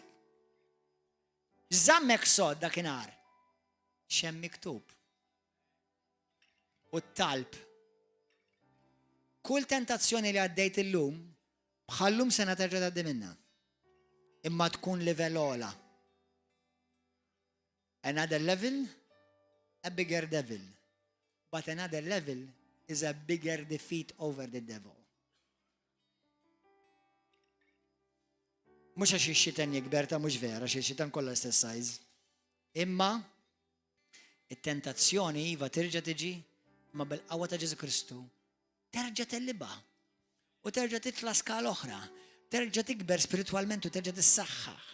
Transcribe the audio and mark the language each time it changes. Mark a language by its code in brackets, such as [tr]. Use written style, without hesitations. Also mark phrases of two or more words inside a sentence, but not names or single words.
[mt] Żammek sod dakinhar. Xem miktub. U t-talb. Kull tentazzjoni li għaddejt illum, bħallum sena terġa' tgħaddi minnha. Imma tkun livell ola. [en] Another level, a bigger devil. But another level is a bigger defeat over the devil. [mt] Mux għax ix-xitan jikber ta' mux vera, għax ix-xitan kollha stess size. Imma it-tentazzjoni iva terġa' tiġi ma bil-qawwa ta' Ġesu Kristu terġa' telliba u terġa' titla' skala oħra, terġa' tikber spiritualment u terġa' tissaħħaħ.